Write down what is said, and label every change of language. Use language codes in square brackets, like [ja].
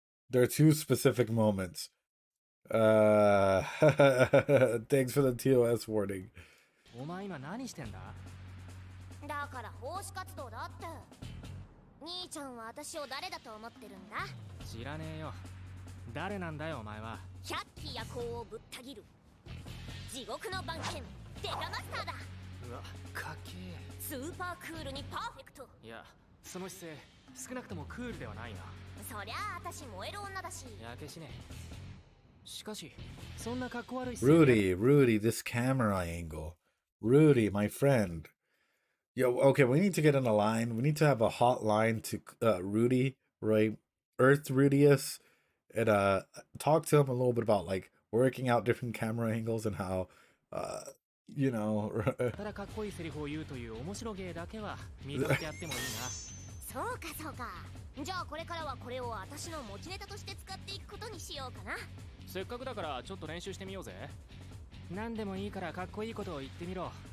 [en] There are two specific moments. Thanks for the TOS warning. [ja] お前今何してんだ。だから奉仕活動だって。兄ちゃんは私を誰だと思ってるんだ。知らねえよ。誰なんだよお前は。百鬼夜行をぶった切る地獄の番犬デカマスターだ。うわ、かっけえ。スーパークールにパーフェクト。いや、その姿勢少なくともクールではないな。そりゃあ私燃える女だし。やけしね。しかしそんな格好悪い。 [en] Rudy, this camera angle. Rudy, my friend. Yo, okay, we need to get in a line. We need to have a hotline to Rudy, right? Earth Rudius, and talk to him a little bit about like working out different camera angles and how you know. [ja] ただかっこいいセリフを言うという面白芸だけは認めてやってもいいな。そうかそうか。じゃあこれからはこれを私の持ちネタとして使っていくことにしようかな。せっかくだからちょっと練習してみようぜ。何でもいいからかっこいいことを言ってみろ。